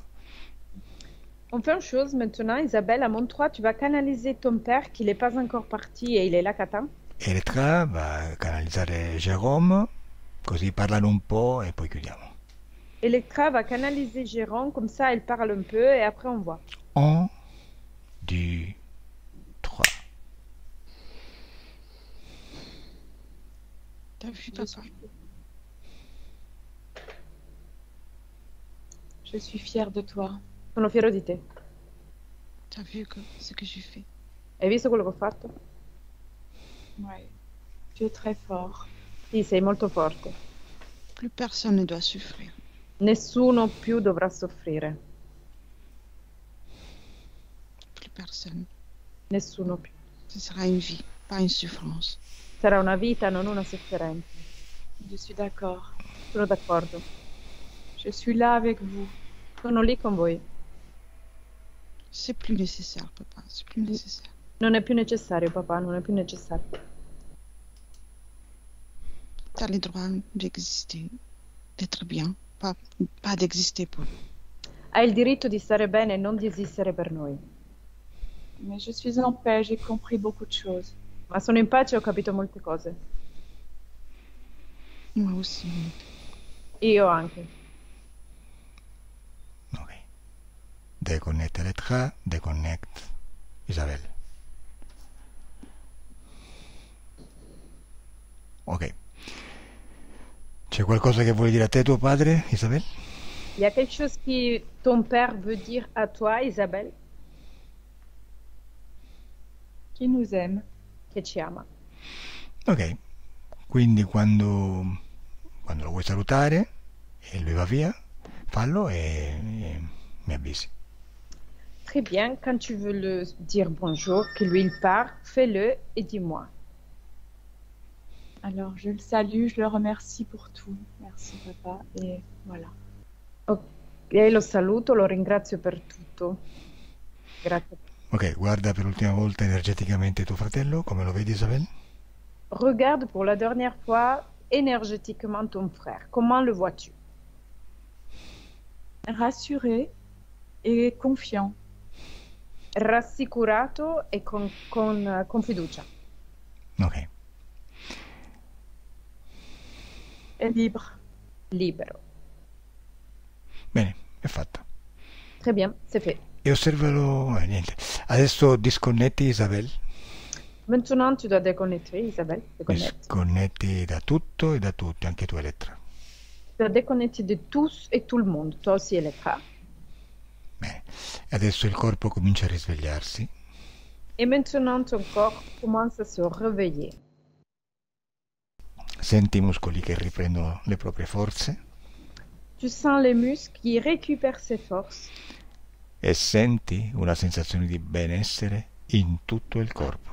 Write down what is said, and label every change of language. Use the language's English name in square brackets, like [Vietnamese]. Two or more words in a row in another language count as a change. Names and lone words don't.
[French] On fait une chose maintenant, Isabelle, à mon 3, tu vas canaliser ton père qui n'est pas encore parti et il est là qu'attend. [Italian] Elettra va a canalizzare Jérôme, così parlano un po' e poi chiudiamo. [French] Electra va canaliser Jérôme, comme ça elle parle un peu et après on voit. 1, 2, 3. T'as vu, papa? Je suis fière de toi. [Italian] Sono fiero di te. [French] T'as vu ce que j'ai fait? [Italian] Hai visto quello che ho fatto? [French] Ouais. Tu es très fort. [Italian] Sì, sei molto forte. [French] Plus personne ne doit souffrir. [Italian] Nessuno più dovrà soffrire. [French] Plus personne. [Italian] Nessuno più. [French] Ce sera une vie, pas une souffrance. [Italian] Sarà una vita, non una sofferenza. [French] Je suis d'accord. [Italian] Sono d'accordo. [French] Je suis là avec vous. [Italian] Sono lì con voi. [French] C'est plus nécessaire, papa. C'est plus nécessaire. [Italian] Non è più necessario, papà, non è più necessario. [French] T'as le droit d'exister, d'être bien, pas d'exister pour nous. [Italian] Hai il diritto di stare bene e non di esistere per noi. [French] Mais je suis en paix, j'ai compris beaucoup de choses. [Italian] Ma sono in pace e ho capito molte cose. [French] Moi aussi. [Italian] Io anche. Ok. [French] Déconnecte Elettra, déconnecte Isabel. Ok. [Italian] C'è qualcosa che vuoi dire a te tuo padre, Isabel? [French] Il y a quelque chose que ton père veut dire à toi, Isabelle, Qui nous aime. [Italian] che ci ama. Ok. Quindi quando lo vuoi salutare e lui va via, fallo e mi avvisi. [French] Très bien, quand tu veux le dire bonjour, que lui il part, fais-le et dis-moi. Alors, je le salue, je le remercie pour tout. Merci, papa. Et voilà. [Italian] Ok, lo saluto, lo ringrazio per tutto. Grazie. Ok, guarda per l'ultima volta energeticamente tuo fratello, come lo vedi Isabel? [French] Regarde pour la dernière fois énergétiquement ton frère. Comment le vois-tu? Rassuré et confiant. [Italian] Rassicurato e con fiducia. Ok. [French] Et libre. [Italian] Libero. Bene, è fatto. [French] Très bien, c'est fait. [Italian] E osservalo... niente. Adesso disconnetti Isabel. [French] Maintenant, tu dois déconnecter, Isabelle. Déconnecte. [Italian] Disconnetti da tutto e da tutti, anche tu Elettra. [French] Tu dois déconnecter de tous et tout le monde. Toi aussi, Electra. [Italian] Bene. E adesso il corpo comincia a risvegliarsi. [French] Et maintenant, ton corps commence à se réveiller. [Italian] Senti i muscoli che riprendono le proprie forze [French] Tu sens les muscles qui récupèrent ses forces [Italian] e senti una sensazione di benessere in tutto il corpo.